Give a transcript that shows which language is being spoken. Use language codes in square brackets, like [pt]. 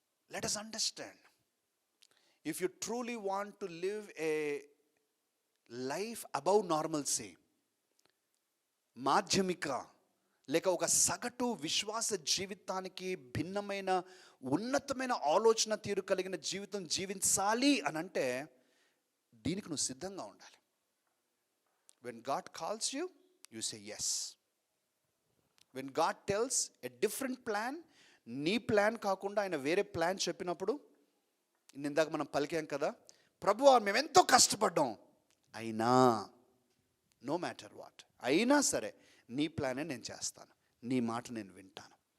[en] Let us understand, if you truly want to live a life above normalcy, [te] మాధ్యమిక లేక ఒక సగటు విశ్వాస జీవితానికి భిన్నమైన ఉన్నతమైన ఆలోచన తీరు కలిగిన జీవితం జీవించాలి అని అంటే దీనికి నువ్వు సిద్ధంగా ఉండాలి. [en] When God calls you, you say yes. When God tells a different plan, [te] నీ ప్లాన్ కాకుండా ఆయన వేరే ప్లాన్ చెప్పినప్పుడు, ఇందాక మనం పలికాం కదా, ప్రభువా మేమెంతో కష్టపడ్డాం, అయినా [en] no matter what, [te] అయినా సరే నీ ప్లానే నేను చేస్తాను, నీ మాట నేను వింటాను.